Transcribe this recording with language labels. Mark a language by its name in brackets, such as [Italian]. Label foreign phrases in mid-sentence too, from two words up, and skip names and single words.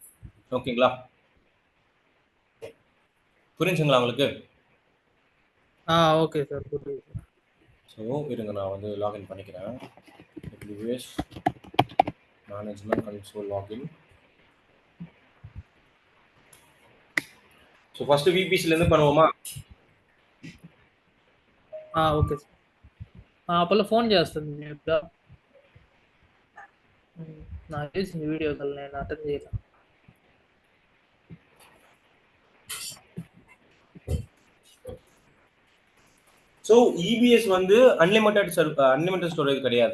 [Tamil] ஓகேங்களா? புரிஞ்சுங்களா உங்களுக்கு? [English] okay sir. [Tamil] புரியுது. ஸோ இருங்க நான் வந்து லாகின் பண்ணிக்கிறேன். [English] AWS management console login. so first [Tamil] VPCலேருந்து பண்ணுவோமா? [English] okay sir. [Telugu] అప్పట్లో ఫోన్ చేస్తుంది మీకు. నాకు తెలిసింది [English] video call [Telugu] నేను అటెండ్ చేయలే. [Tamil] ஸோ EBS வந்து [English] unlimited storage [Tamil] கிடையாது.